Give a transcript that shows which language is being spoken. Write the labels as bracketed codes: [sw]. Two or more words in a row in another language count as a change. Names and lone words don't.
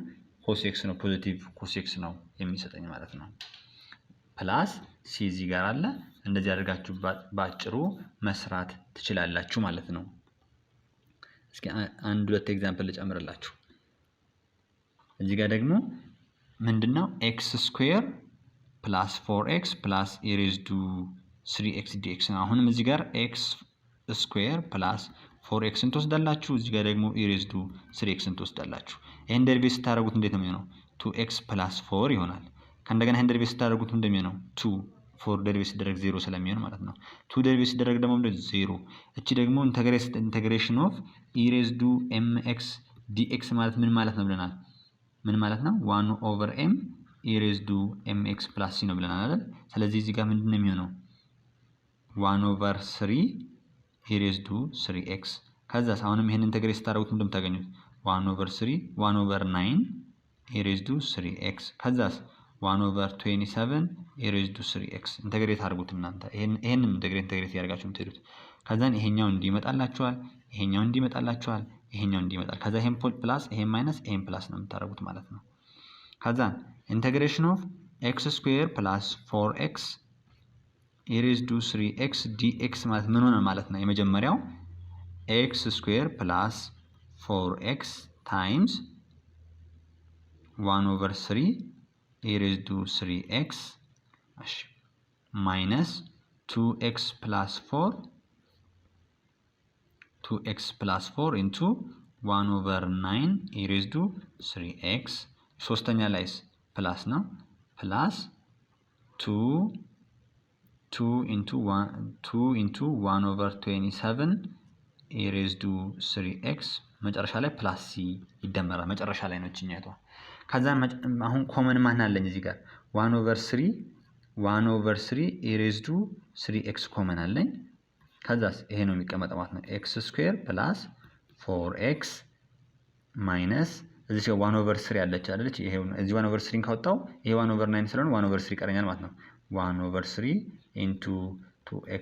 [am] ኮስ ኤክስ ነው [en] positive cos x [am] ነው የሚሰጠኝ ማለት ነው። [en] plus c [am] እዚህ ጋር አለ። እንደዚህ አድርጋችሁ ባጭሩ መስራት ትችላላችሁ ማለት ነው። እስኪ አንድ ሁለት ኤግዛምፕል ልጨምርላችሁ። እዚህ ጋር ደግሞ ምንድነው [en] x square plus 4x plus e raised to 3x dx [am] ነው። አሁንም እዚህ ጋር [en] x square plus 4x [am] ትወስዳላችሁ። እዚህ ጋር ደግሞ [en] e raised to 3x [am] ትወስዳላችሁ። ይሄን ደሪቬት ስታደርጉት እንዴት ነው የሚሆነው? [en] 2x plus 4 [am] ይሆናል። ከእንደገና ይሄን ደሪቬት ስታደርጉት እንደሚሆነው 2 4 ደሪቬት ሲደረግ 0 ስለሚሆን ማለት ነው። 2 ደሪቬት ሲደረግ ደግሞ 0። እቺ ደግሞ [en] integration of e raised to mx dx [am] ማለት ምን ማለት ነው ብለናል? ምን ማለት ነው? [en] 1 over m e raised to mx plus c [am] ነው ብለናል አይደል? ስለዚህ እዚህ ጋር ምንድነው የሚሆነው? [en] 1 over 3 e raised to 3x [am] ከዛስ አሁንም ይሄን ኢንተግሬት ስታደርጉት እንደምታገኙት [en] 1 over 3 1 over 9 e raised to 3x [am] ከዛስ [en] 1 over 27 e raised to 3x [am] ኢንተግሬት አድርጉት እናንተ ይሄንን ኢንተግሬት ያደርጋችሁ የምትሄዱት ከዛን ይሄኛው እንዲመጣላችኋል ይሄኛው እንዲመጣላችኋል ይሄኛው እንዲመጣል ከዛ ይሄን ፕላስ ይሄን ማይነስ ይሄን ፕላስ ነው የምታደርጉት ማለት ነው። ከዛን [en] integration of x square plus 4x e raised to 3x dx [am] ማለት ምን ሆነ ማለት ነው? የመጀመሪያው [en] x square plus 4x times 1 over 3 e raised to 3x [am] እሺ [en] minus 2x plus 4 2x plus 4 into 1 over 9 e raised to 3x [am] ሶስተኛ ላይስ ፕላስ ነው ፕላስ [en] 2 into 1 over 27 e raised to 3x [am] መጨረሻ ላይ [en] plus c [am] ይደመራል። መጨረሻ ላይ ነው እቺኛቷ። ከዛ አሁን ኮመን ማን አለኝ እዚህ ጋር [en] 1 over 3 e raised to 3x [am] ኮመን አለኝ። ከዛስ ይሄ ነው የሚቀመጠው ማለት ነው [en] x square plus 4x minus [am] እዚህ ጋር [en] 1 over 3 [am] አለች አይደል? ይሄ እዚህ [en] 1 over 3 [am] ካወጣው ይሄ [en] 1 over 9 [am] ስለሆነ [en] 1 over 3 [am] ይቀረኛል ማለት ነው። [en] 1 over 3 into 2x